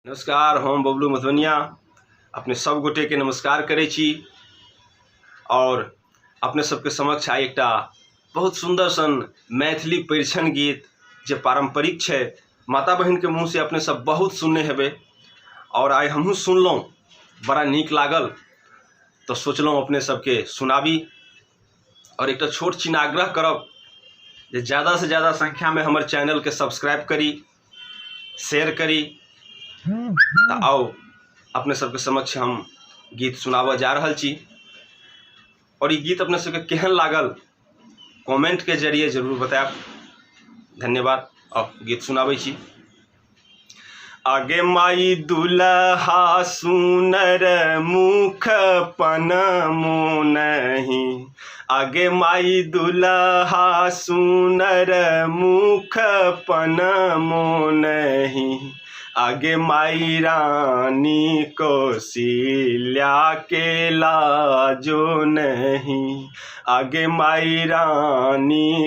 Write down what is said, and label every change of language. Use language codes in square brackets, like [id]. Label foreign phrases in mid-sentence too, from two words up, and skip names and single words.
[mai] नमस्कार, हम बबलू मधुबनिया अपने सब गोटे के नमस्कार करै छी और अपने सबके समक्ष आइ एकटा बहुत सुंदर सन मैथिली परिछन गीत जे पारंपरिक छै, माता बहिन के मुँह से अपने सब बहुत सुनने हेबै और आइ हमहूँ सुनलहुँ, बड़ा नीक लागल तो सोचलहुँ अपने सबके सुनाबी और एकटा छोट छिन आग्रह करब जे ज़्यादा से ज़्यादा संख्या में हमर चैनल के सब्सक्राइब करी, शेयर करी। तो आओ अपने सबके समक्ष हम गीत सुनाबऽ जा रहल छी और ये गीत अपने सबके केहन लागल कमेंट के जरिए जरूर बताएब। धन्यवाद। अब गीत सुनाबै छी। आगे माई दुल्हा सुनर मुख पनमो नहीं, आगे माई दुल्हा सुनर मुख पनमो नहीं, आगे माई रानी कौशल्या के लाजो नहीं, आगे माई रानी